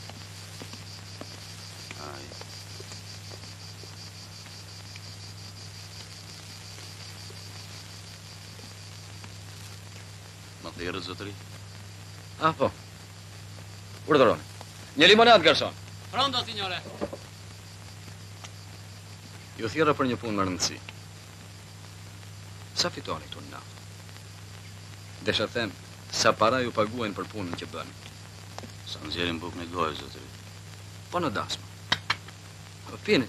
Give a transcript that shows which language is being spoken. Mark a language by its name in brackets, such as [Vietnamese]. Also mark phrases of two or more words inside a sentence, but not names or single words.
[Albanian] Ai. Më thirrë zotëri? Ah, po. Urdhëroni. Një limonad, garson. [Italian] Pronto, signore. [Albanian] Ju thirra për një punë më rëndësi. Sa fitoni këtu në naftë? Desha them, sa para ju paguajnë për punën që bën. Sa nxjerrin bukë në gojë, zotëri. Po në dasmë. Po pini.